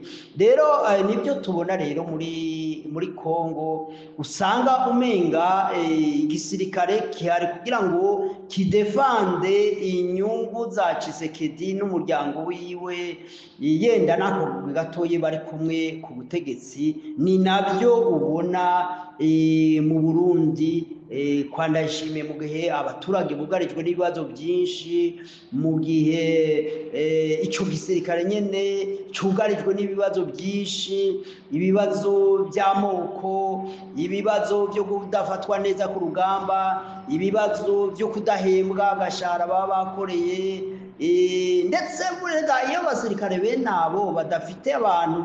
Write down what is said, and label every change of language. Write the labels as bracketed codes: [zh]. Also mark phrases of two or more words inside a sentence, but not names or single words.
[rn] Rero nibyo tubona rero muri Kongo, usanga umenga igisirikare kihari kugira ngo kidefande inyungu za Tshisekedi n'umuryango wiwe, yenda nako gatoye bari kumwe ku butegetsi. Ni nabyo ubona mu Burundi kwa Ndayishimiye, mu gihe abaturage bugarijwe n'ibibazo byinshi, mu gihe icyo gisirikare nyene cyugarijwe n'ibibazo byinshi, ibibazo by'amoko, ibibazo byo kudafatwa neza ku rugamba, ibibazo byo kudahembwa agashahara baba bakoreye, ndetse burega iyo abasirikare bene abo badafite abantu